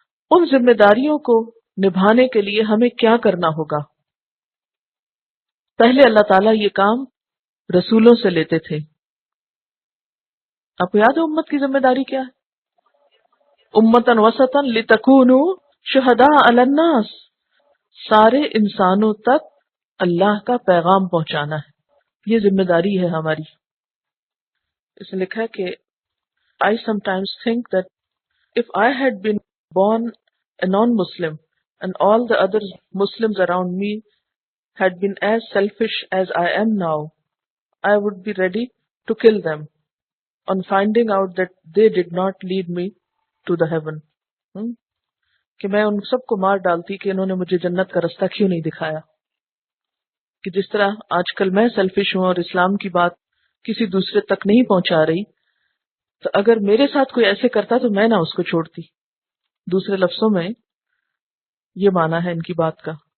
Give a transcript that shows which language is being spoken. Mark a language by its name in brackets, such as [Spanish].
[Urdu] ان ذمہ داریوں کو نبھانے کے لیے ہمیں کیا کرنا ہوگا؟ پہلے اللہ تعالیٰ یہ کام رسولوں سے لیتے تھے. آپ کو یاد ہے امت کی ذمہ داری کیا ہے؟ [Arabic] امتاً وسطاً لتکونوا شہداء علی الناس، [Urdu] سارے انسانوں تک اللہ کا پیغام پہنچانا ہے. یہ ذمہ داری ہے ہماری. اس نے لکھا ہے کہ [English] I sometimes think that if I had been born a non-Muslim and all the other Muslims around me had been as selfish as I am now, I would be ready to kill them on finding out that they did not lead me to the heaven. [Urdu] کہ میں ان سب کو مار ڈالتی کہ انہوں نے مجھے جنت کا رستہ کیوں نہیں دکھایا. کہ جس طرح آج کل میں سیلفش ہوں اور اسلام کی بات کسی دوسرے تک نہیں پہنچا رہی، تو اگر میرے ساتھ کوئی ایسے کرتا تو میں نہ اس کو چھوڑتی. دوسرے لفظوں میں یہ معنی ہے ان کی بات کا.